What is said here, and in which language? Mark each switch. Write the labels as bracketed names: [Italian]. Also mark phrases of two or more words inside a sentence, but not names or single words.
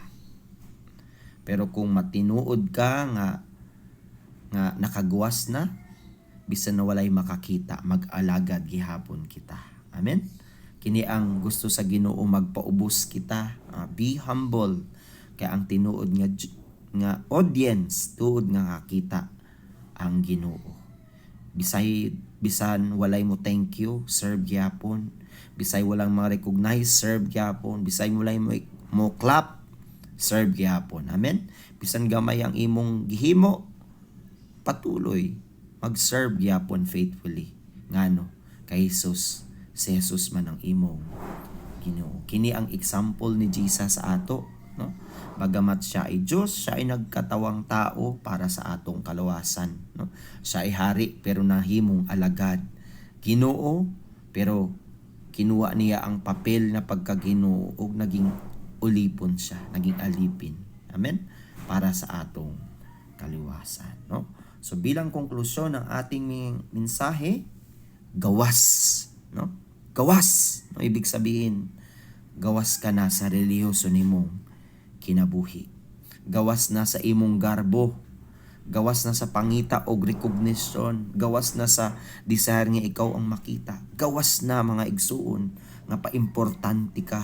[Cebuano] Pero kung matinuod ka nga nakaguwas na, bisan na walay makakita, mag-alagad gihapon kita. Amen? Kini ang gusto sa Ginoo, magpaubos kita. [English] Be humble. [Cebuano] Kaya ang tinuod nga audience, tuod nga kakita ang Ginoo. Bisan walay mo [English] thank you, [Cebuano] serve gyapon. Bisay walang ma-recognize, serve gyapon. Bisay walay mo clap, serve gyapon. Amen? Bisan gamay ang imong gihimo, patuloy mag-serve gyapon faithfully. Ngano? Kay Jesus, si Jesus man ang imong Ginoo. Kini ang example ni Jesus sa ato, no? [Filipino] Bagamat siya ay Diyos, siya ay nagkatawang tao [Cebuano] para sa atong kaluwasan, [Filipino] no? Siya ay hari pero [Cebuano] nahimong alagad. [Filipino] Ginoo pero kinuha niya ang papel na pagkaginoo ug naging ulipon siya, naging alipin. [Cebuano] Amen? Para sa atong kaliwasan, [Filipino] no? So bilang konklusyon ng ating mensahe, gawas, no? Gawas, no? Ibig sabihin, [Cebuano] gawas ka na sa relihiyoso nimong kinabuhi. Gawas na sa imong garbo. Gawas na sa pangita o recognition. Gawas na sa desire nga ikaw ang makita. Gawas na mga igsuon nga paimportante ka.